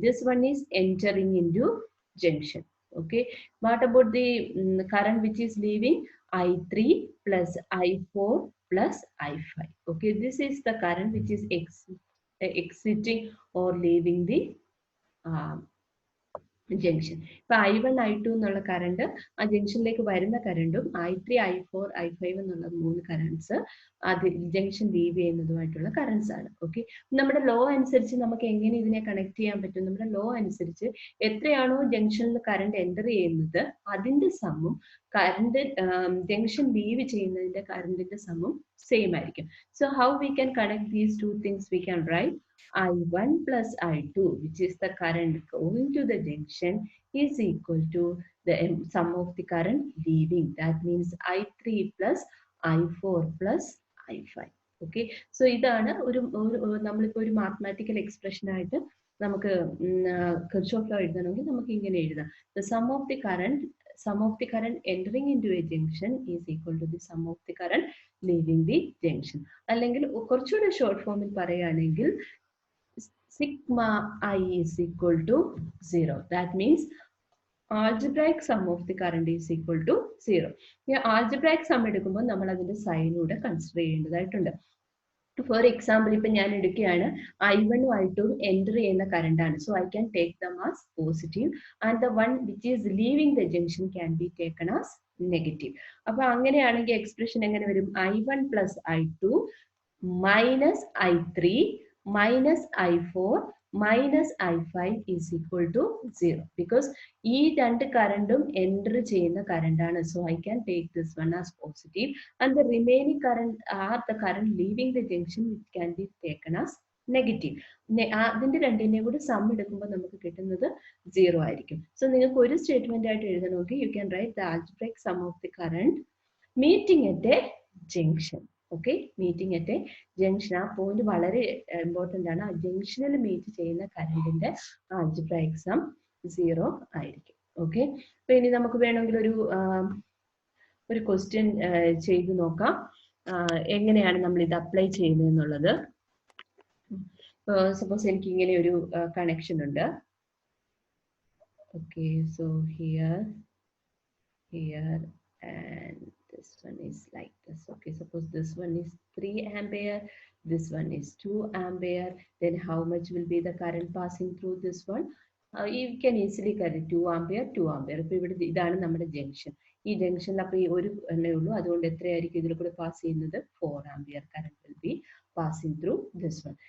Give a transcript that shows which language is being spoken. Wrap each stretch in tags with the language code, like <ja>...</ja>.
<en>This one is entering into junction. Okay. What about the current which is leaving? I3 plus I4 plus I5. Okay. This is the current which is exiting or leaving the junction.</en> <ml>ഇപ്പൊ I1 I2 എന്നുള്ള current ആ ജംഗ്ഷനിലേക്ക് വരുന്ന കറണ്ടും I3 I4 I5 എന്നുള്ള 3 currents അത് junction leave ചെയ്യുന്നതുമായിട്ടുള്ള currents ആണ്. Okay, നമ്മുടെ law അനുസരിച്ച് നമുക്ക് എങ്ങനെ ഇതിനെ കണക്ട് ചെയ്യാൻ പറ്റും? നമ്മുടെ ലോ അനുസരിച്ച് എത്രയാണോ ജംഗ്ഷനിൽ കറണ്ട് എൻ്റർ ചെയ്യുന്നത് അതിന്റെ സമ്മും കറണ്ട് ജംഗ്ഷൻ ലീവ് ചെയ്യുന്നതിന്റെ കറണ്ടിന്റെ സമ്മും സെയിം ആയിരിക്കും.</ml> <en>So how we can connect these two things? We can write I1 plus I2, which is the current going to the junction, is equal to the sum of the current leaving. That means I3 plus I4 plus I5.</en> <ml>Okay, so ഇതാണ് നമ്മളിപ്പോൾ ഒരു mathematical expression ആയിട്ട് നമുക്ക് Kirchhoff law എഴുതണമെങ്കിൽ നമുക്ക് ഇങ്ങനെ എഴുതാം.</ml> <en>The sum of the current entering into a junction is equal to the sum of the current leaving the junction.</en> <ml>അല്ലെങ്കിൽ കുറച്ചുകൂടെ ഷോർട്ട് ഫോമിൽ പറയുകയാണെങ്കിൽ</ml> <en>sigma I is equal to 0. That means algebraic sum of the current is equal to 0.</en> <ml>ഈ algebraic sum എടുക്കുമ്പോൾ നമ്മൾ അതിന്റെ സൈനൂടെ consider ചെയ്യേണ്ടതായിട്ടുണ്ട്. For example, ഇപ്പൊ ഞാൻ എടുക്കുകയാണ് I1 I2 എൻ്റർ ചെയ്യുന്ന കറണ്ട് ആണ്.</ml> <en>So I can take them as positive and the one which is leaving the junction can be taken as negative.</en> <ml>അപ്പൊ അങ്ങനെയാണെങ്കിൽ എക്സ്പ്രഷൻ എങ്ങനെ വരും?</ml> <en>I1 plus I2 minus I3 minus I4 minus I5 is equal to 0, because</en> <ml>ഈ രണ്ട് കറണ്ടും enter ചെയ്യുന്ന current ആണ്.</ml> <en>So I can take this one as positive and the remaining current are the current leaving the junction which can be taken as negative.</en> <ml>അതിന്റെ രണ്ടിന്റെയും കൂടി some എടുക്കുമ്പോൾ നമുക്ക് കിട്ടുന്നത് 0 ആയിരിക്കും.</ml> <en>so</en> <ml>നിങ്ങൾക്ക് ഒരു സ്റ്റേറ്റ്മെന്റ് ആയിട്ട് എഴുതണമെങ്കിൽ</ml> <en>You can write the algebraic sum of the current meeting at a junction.</en> <ml>Okay, meeting at A junction. ആ പോയിന്റ് വളരെ ഇമ്പോർട്ടൻ്റ് ആണ്. ആ ജംഗ്ഷനിൽ മീറ്റ് ചെയ്യുന്ന കറണ്ടിന്റെ ആൽജിബ്രൈക് സം 0 ആയിരിക്കും. ഓക്കെ, അപ്പൊ ഇനി നമുക്ക് വേണമെങ്കിൽ ഒരു ക്വസ്റ്റ്യൻ ചെയ്ത് നോക്കാം എങ്ങനെയാണ് നമ്മൾ ഇത് അപ്ലൈ ചെയ്യുന്നത് എന്നുള്ളത്. സപ്പോസ് എനിക്ക് ഇങ്ങനെ ഒരു കണക്ഷൻ ഉണ്ട്.</ml> <en>Okay, so here and this one is like this. Okay, suppose this one is 3 ampere, this one is 2 ampere, then how much will be the current passing through this one? You can easily carry 2 ampere 2 ampere.</en> <ml>ഇപ്പൊ ഇവിടെ ഇതാണ് നമ്മുടെ junction. ഈ ജംഗ്ഷനിൽ അപ്പൊ ഈ ഒരു എണ്ണേ ഉള്ളൂ, അതുകൊണ്ട് എത്രയായിരിക്കും ഇതിൽ കൂടെ പാസ് ചെയ്യുന്നത്?</ml> <en>4 ampere current will be passing through this one.</en>